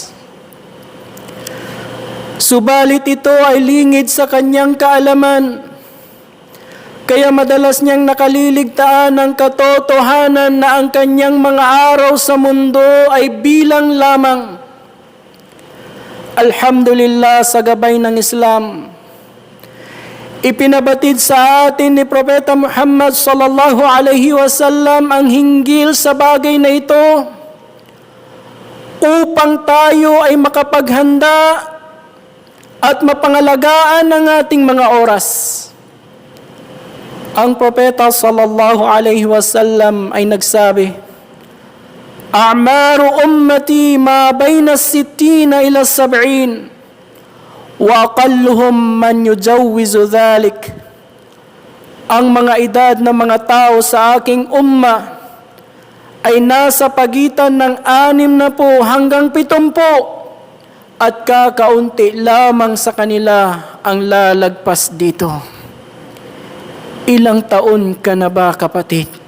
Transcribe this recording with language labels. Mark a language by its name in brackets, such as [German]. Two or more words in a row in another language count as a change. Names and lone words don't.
[Filipino] Subalit ito ay lingid sa kanyang kaalaman, kaya madalas niyang nakaliligtaan ang katotohanan na ang kanyang mga araw sa mundo ay bilang lamang. Alhamdulillah, sa gabay ng Islam, ipinabatid sa atin ni Propeta Muhammad [Arabic] صلى الله عليه وسلم [Filipino] ang hinggil sa bagay na ito upang tayo ay makapaghanda at mapangalagaan ang ating mga oras. Ang Propeta [Arabic] صلى الله عليه وسلم [Filipino] ay nagsabi, [Arabic] "أعمار أمتي ما بين 60 إلى 70 وأقلهم من يجوز ذلك." [Filipino] Ang mga edad ng mga tao sa aking umma ay nasa pagitan ng 60 hanggang 70 at kakaunti lamang sa kanila ang lalagpas dito. Ilang taon ka na ba, kapatid?